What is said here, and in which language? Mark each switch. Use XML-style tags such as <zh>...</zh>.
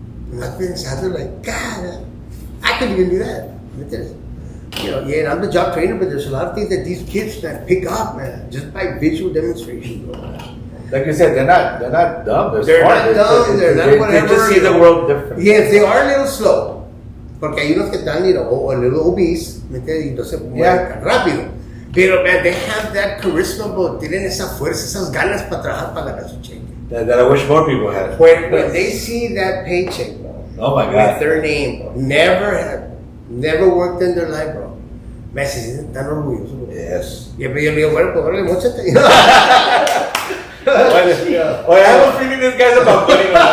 <es>Me estoy pensando,</es> <en>like, God, I couldn't even do that.</en> <es>¿Me entiendes?</es> <en>You know, yeah, and I'm the job trainer, but there's a lot of things that these kids man, pick up, man, just by visual demonstration, bro. Like you said, they're not dumb. They're smart. not dumb, they're not they whatever. just see the world different. Yes, they are a little slow.</en> <es>Porque hay unos que están,</es> <en>you know, a little obese,</en> <es>¿me entiendes? Y entonces mueven tan rápido.</es> <en>Pero, man, they have that charisma, bro.</en> <es>Tienen esa fuerza, esas ganas para trabajar para ganar su cheque.</es> <en>That I wish more people had. When they see that paycheck, bro, Oh my with God. their name, bro, never worked in their life, bro.</en> <es>Me se sienten tan orgullosos, bro.</es> <en>Yes.</en> <es>Y yo le digo, bueno, pues órale, móchate.</es> <en>Oh, I have a feeling this guy's about money.</en>